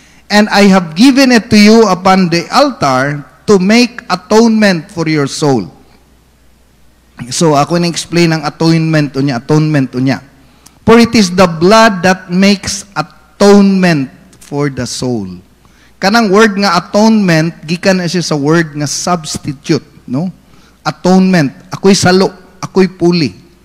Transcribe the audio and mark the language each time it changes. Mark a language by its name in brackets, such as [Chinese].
[English] And I have given it to you upon the altar to make atonement for your soul. [Cebuano] So ako na-explain ang atonement unya. [English] For it is the blood that makes atonement for the soul. [Cebuano] Kanang word nga atonement, gikan na siya sa word nga substitute, no? Atonement, ako'y salo, ako'y puli.